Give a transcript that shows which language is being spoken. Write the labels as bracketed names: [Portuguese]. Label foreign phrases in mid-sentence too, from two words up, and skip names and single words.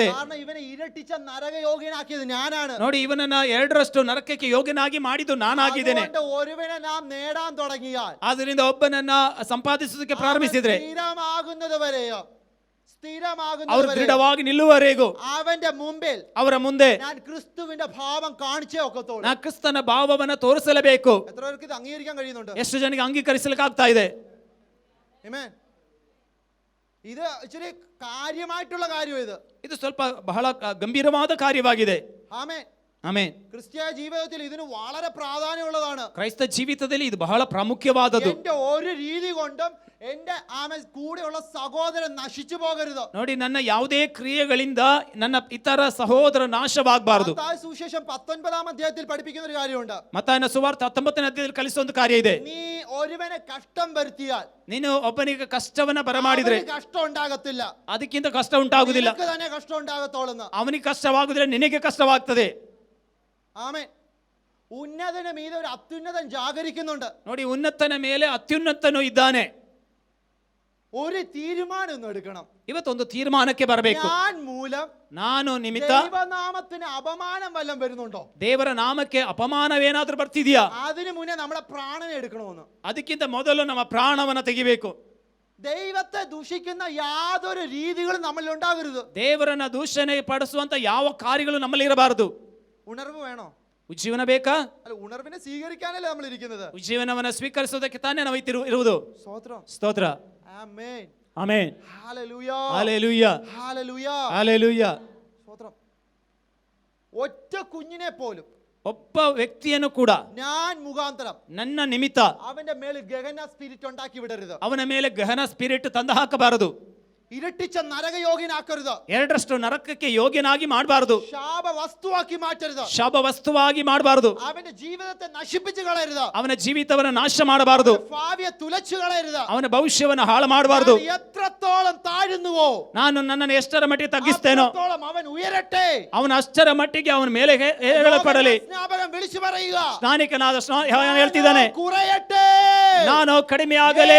[Malayalam] കാരണം ഇവനെ ഇരട്ടിച്ച നരകയോഗ്യനാക്കിയത് ഞാനാണ്. [Kannada] ನೋಡಿ, ಇವನನ್ನ 2ರಷ್ಟು ನರಕಕ್ಕೆ ಯೋಗ್ಯನಾಗಿ ಮಾಡಿದ್ದು ನಾನಾಗಿದ್ದೇನೆ. [Malayalam] ഒരുവനെ നാം നേടാൻ തുടങ്ങിയാൽ, [Kannada] ಆದ್ರಿಂದ ಒಬ್ಬನನ್ನ ಸಂಪಾದಿಸೋದಕ್ಕೆ ಪ್ರಾರಂಭಿಸಿದ್ರೆ [Malayalam] സ്ഥിരമാകുന്നത് വരെയോ [Kannada] ಅವರು ದೃಢವಾಗಿ ನಿಲ್ಲುವವರೆಗೂ [Malayalam] അവന്റെ മുമ്പിൽ [Kannada] ಅವರ ಮುಂದೆ [Malayalam] ഞാൻ ക്രിസ്തുവിന്റെ ഭാവം കാണിച്ചേ ഒക്കത്തുള്ളൂ. [Kannada] ನಾ ಕ್ರಿಸ್ತನ ಭಾವವನ್ನ ತೋರಿಸಲೇಬೇಕು. [Malayalam] എത്ര പേർക്ക് ഇത് അംഗീകരിക്കാൻ കഴിയുന്നുണ്ട്? [Kannada] ಎಷ್ಟು ಜನಕ್ಕೆ ಅಂಗೀಕರಿಸಲಿಕ್ಕೆ ಆಗ್ತಾ ಇದೆ? [Malayalam] ആമേൻ. ഇത് ഇച്ചിരി കാര്യമായിട്ടുള്ള കാര്യം. [Kannada] ಇದು ಸ್ವಲ್ಪ ಬಹಳ ಗಂಭೀರವಾದ ಕಾರ್ಯವಾಗಿದೆ. [Malayalam] ആമേൻ. [Kannada] ಆಮೆನ್. [Malayalam] ക്രിസ്തീയ ജീവിതത്തിൽ ഇതിന് വളരെ പ്രാധാന്യമുള്ളതാണ്. [Kannada] ಕ್ರೈಸ್ತ ಜೀವಿತದಲ್ಲಿ ಇದು ಬಹಳ ಪ್ರಾಮುಖ್ಯವಾದದ್ದು. [Malayalam] എന്റെ ഒരു രീതി കൊണ്ടും എന്റെ കൂടെയുള്ള സഹോദരൻ നശിച്ചു പോകരുത്. [Kannada] ನೋಡಿ, ನನ್ನ ಯಾವುದೇ ಕ್ರಿಯೆಗಳಿಂದ ನನ್ನ ಇತರ ಸಹೋದರ ನಾಶವಾಗಬಾರದು. [Malayalam] മത്തായി സുവിശേഷം 19-ാം അധ്യായത്തിൽ പഠിപ്പിക്കുന്ന ഒരു കാര്യമുണ്ട്. [Kannada] ಮತ್ತಾಯನ ಸುವಾರ್ತೆ 19ನೇ ಅಧ್ಯಾಯದಲ್ಲಿ ಕಲಿಸುವ ಒಂದು ಕಾರ್ಯ ಇದೆ. [Malayalam] നീ ഒരുവനെ കഷ്ടം വരുത്തിയാൽ, [Kannada] ನೀನು ಒಬ್ಬನಿಗೆ ಕಷ್ಟವನ್ನ ಬರಮಾಡಿದ್ರೆ [Malayalam] കഷ്ടം ഉണ്ടാകത്തില്ല, [Kannada] ಅದಕ್ಕಿಂತ ಕಷ್ಟ ಉಂಟಾಗುವುದಿಲ್ಲ. [Malayalam] നിനക്ക് തന്നെ കഷ്ടം ഉണ്ടാകത്തോളെന്ന്. [Kannada] ಅವನಿಗೆ ಕಷ್ಟವಾಗುದಿಲ್ಲ, ನಿನಗೆ ಕಷ್ಟವಾಗ್ತದೆ. [Malayalam] ആമേൻ. ഉന്നതന് മീതെ ഒരു അത്യുന്നതൻ ജാഗരിക്കുന്നുണ്ട്. [Kannada] ನೋಡಿ, ಉನ್ನತನ ಮೇಲೆ ಅತ್ಯುನ್ನತನು ಇದ್ದಾನೆ. [Malayalam] ഒരു തീരുമാനം ഒന്ന് എടുക്കണം. [Kannada] ಇವತ್ತೊಂದು ತೀರ್ಮಾನಕ್ಕೆ ಬರಬೇಕು. [Malayalam] ഞാൻ മൂലം, [Kannada] ನಾನು ನಿಮಿತ್ತ [Malayalam] ദൈവനാമത്തിന് അപമാനം വല്ലതും വരുന്നുണ്ടോ? [Kannada] ದೇವರ ನಾಮಕ್ಕೆ ಅಪಮಾನವೇನಾದ್ರೂ ಬರ್ತಿದ್ಯಾ? [Malayalam] അതിനു മുന്നേ നമ്മുടെ പ്രാണനെ എടുക്കണമെന്ന്. [Kannada] ಅದಕ್ಕಿಂತ ಮೊದಲು ನಮ್ಮ ಪ್ರಾಣವನ್ನ ತೆಗಿಬೇಕು. [Malayalam] ദൈവത്തെ ദൂഷിക്കുന്ന യാതൊരു രീതികളും നമ്മളിൽ ഉണ്ടാകരുത്. [Kannada] ದೇವರನ್ನ ದೂಷಣೆ ಪಡಿಸುವಂತ ಯಾವ ಕಾರ್ಯಗಳು ನಮ್ಮಲ್ಲಿ ಇರಬಾರದು. [Malayalam] ഉണർവ് വേണോ? [Kannada] ಉಜ್ಜೀವನ ಬೇಕಾ? [Malayalam] അല്ല, ഉണർവിനെ സ്വീകരിക്കാനല്ലേ നമ്മൾ ഇരിക്കുന്നത്. [Kannada] ಉಜ್ಜೀವನವನ್ನ ಸ್ವೀಕರಿಸೋದಕ್ಕೆ ತಾನೇ ನಾವು ಇರುವುದು. [Malayalam] സ്തോത്രം. [Kannada] ಸ್ತೋತ್ರ. [Malayalam] ആമേൻ. [Kannada] ಆಮೆನ್. [Malayalam] ഹല്ലേലൂയ. ഹല്ലേലൂയ. ഹല്ലേലൂയ. [Kannada] ಹಲ್ಲೆಲೂಯ. [Malayalam] സ്തോത്രം. ഒറ്റ കുഞ്ഞിനെ പോലും [Kannada] ಒಬ್ಬ ವ್ಯಕ್ತಿಯನ್ನು ಕೂಡ [Malayalam] ഞാൻ മുഖാന്തരം [Kannada] ನನ್ನ ನಿಮಿತ್ತ [Malayalam] അവന്റെ മേൽ ഗഹന സ്പിരിറ്റ് ഉണ്ടാക്കി വിടരുത്. [Kannada] ಅವನ ಮೇಲೆ ಗಹನ ಸ್ಪಿರಿಟ್ ತಂದು ಹಾಕಬಾರದು. [Malayalam] ഇരട്ടിച്ച നരകയോഗ്യനാക്കരുത്. [Kannada] 2ರಷ್ಟು ನರಕಕ್ಕೆ ಯೋಗ್ಯನಾಗಿ ಮಾಡಬಾರದು. [Malayalam] ശാപ വസ്തുവാക്കി മാറ്റരുത്. [Kannada] ಶಾಪ ವಸ್ತುವಾಗಿ ಮಾಡಬಾರದು. [Malayalam] അവന്റെ ജീവിതത്തെ നശിപ്പിച്ചു കളയരുത്. [Kannada] ಅವನ ಜೀವಿತವನ್ನ ನಾಶ ಮಾಡಬಾರದು. [Malayalam] ഭാവിയെ തുലച്ചു കളയരുത്. [Kannada] ಅವನ ಭವಿಷ್ಯವನ್ನ ಹಾಳು ಮಾಡಬಾರದು. [Malayalam] എത്രത്തോളം താഴുന്നുവോ, [Kannada] ನಾನು ನನ್ನನ್ನು ಎಷ್ಟರ ಮಟ್ಟಿಗೆ ತಗ್ಗಿಸ್ತೇನೋ [Malayalam] അത്രത്തോളം അവൻ ഉയരട്ടെ. [Kannada] ಅವನ ಅಷ್ಟರ ಮಟ್ಟಿಗೆ ಅವನ ಮೇಲೆ ಹೇಳಲ್ಪಡಲಿ. [Malayalam] സ്നാപകൻ വിളിച്ചു പറയുക, [Kannada] ಸ್ನಾನಿಕನಾದ ಹೇಳ್ತಿದ್ದಾನೆ, [Malayalam] കുറയട്ടെ, [Kannada] ನಾನು ಕಡಿಮೆ ಆಗಲಿ,